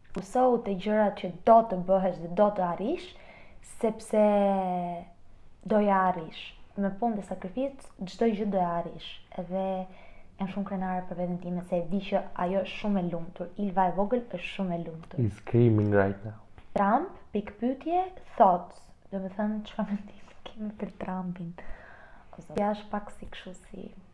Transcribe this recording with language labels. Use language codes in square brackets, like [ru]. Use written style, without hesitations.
[sq] Fokusohu te gjërat që do të bëhesh dhe do të arrish, sepse do i arrish. Me punë dhe sakrificë, çdo gjë do e arrish. Edhe jam shumë krenare për veten time se e di që ajo është shumë e lumtur. Ilva e vogël është shumë e lumtur. [en] He's screaming right now. [sq] Trump, pikpyetje, [en] thoughts. [sq] Do me thënë çfarë mendimi kemi për Trumpin. Ja është pak si kështu si.